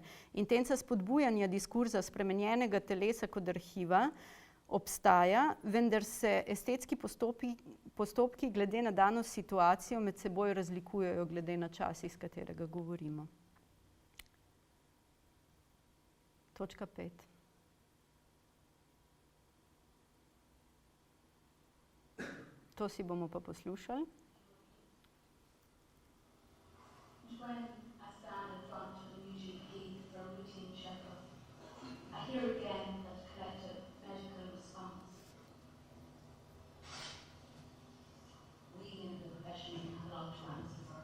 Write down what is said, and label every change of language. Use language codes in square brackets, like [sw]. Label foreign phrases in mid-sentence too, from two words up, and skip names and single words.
[sl] Intenca spodbujanja diskurza spremenjenega telesa kot arhiva obstaja, vendar se estetski postopki glede na dano situacijo med seboj razlikujejo glede na čas, iz katerega govorimo. Točka 5. To si bomo pa poslušali. [en] When I stand in front of the music gate for a routine checkup, I hear again that collective medical response. We in the profession have a lot to answer for.